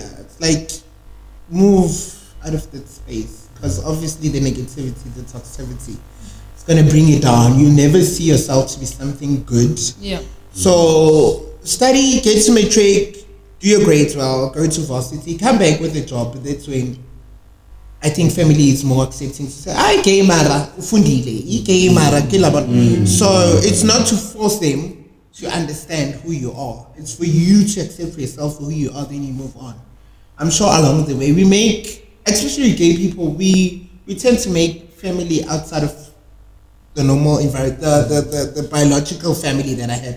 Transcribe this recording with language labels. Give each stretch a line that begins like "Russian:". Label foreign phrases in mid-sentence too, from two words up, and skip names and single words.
English: It's like, move out of that space, because obviously the negativity, the toxicity, it's going to bring you down. You never see yourself to be something good. Yeah. So study, get to matric, do your grades well, go to varsity, come back with a job. That's when I think family is more accepting to say, I gay mara, ufundile, gay mara, So it's not to force them to understand who you are. It's for you to accept for yourself who you are, then you move on. I'm sure along the way we make, especially gay people, we tend to make family outside of the normal environment, the biological family that I had.